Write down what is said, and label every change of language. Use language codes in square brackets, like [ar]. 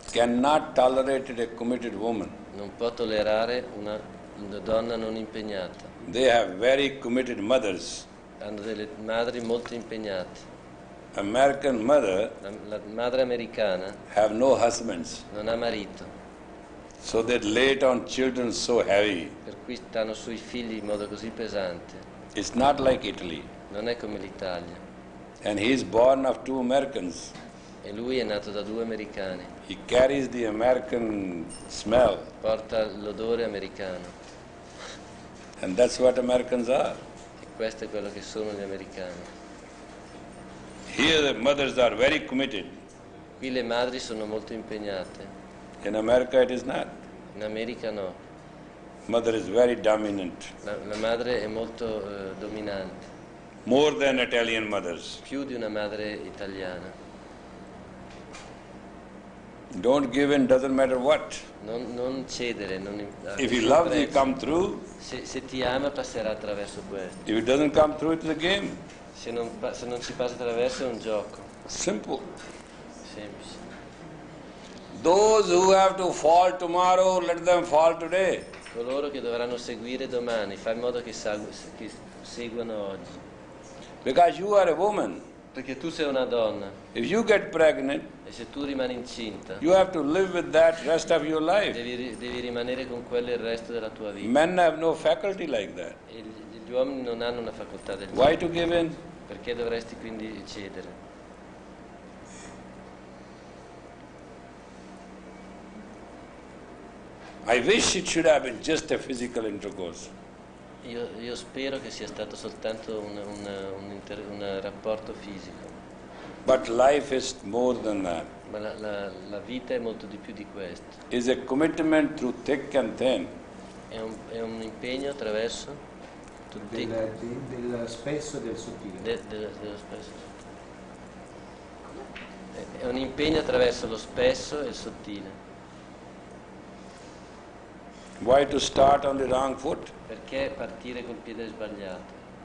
[en] cannot tolerate a committed woman. [it] non può tollerare una donna non impegnata. [en] They have very committed mothers. [it] Hanno delle madri molto impegnate. [en] American mother [it] La madre americana [en] have no husbands. [it] non ha marito, [en] So they lay it on children so heavy. [it] per cui stanno sui figli in modo così pesante. [en] It's not like Italy. [it] Non è come l'Italia. [en] And he is born of two Americans. [it] E lui è nato da 2 americani. [en] He carries the American smell. [it] Porta l'odore americano. [en] And that's what Americans are. [it] E questo è quello che sono gli americani. [en] Here the mothers are very committed. [it] Qui le madri sono molto impegnate. [en] In America it is not. [it] In America no. [en] Mother is very dominant. [it] La madre è molto dominante. [en] More than Italian mothers. [it] Più di una madre italiana. [en] Don't give in, doesn't matter what. [it] Non cedere. [en] If he loves you, come through. [it] Se ti ama passerà attraverso questo. [en] If it doesn't come through, it's a game. [it] Se non ci passa attraverso è un gioco. [en] Simple. [it] Semplice. [en] Those who have to fall tomorrow, let them fall today. [it] Coloro che dovranno seguire domani, fai in modo che seguano oggi. [en] Because you are a woman. [it] Perché tu sei una donna. [en] If you get pregnant, [it] e se tu rimani incinta, [en] you have to live with that rest of your life. [it] Devi rimanere con quello il resto della tua vita. [en] Men have no faculty like that. [it] E gli uomini non hanno una facoltà del genere. [en] Why to give in? [it] Perché dovresti quindi cedere? [en] I wish it should have been just a physical intercourse. [it] Io spero che sia stato soltanto un rapporto fisico. [en] But life is more than that. [it] Ma la vita è molto di più di questo. [en] It's a commitment through thick and thin. [it] È un impegno attraverso del spesso e del sottile. Dello spesso. È un impegno attraverso lo spesso e il sottile. [en] Why to start on the wrong foot? [it] Perché partire col piede sbagliato?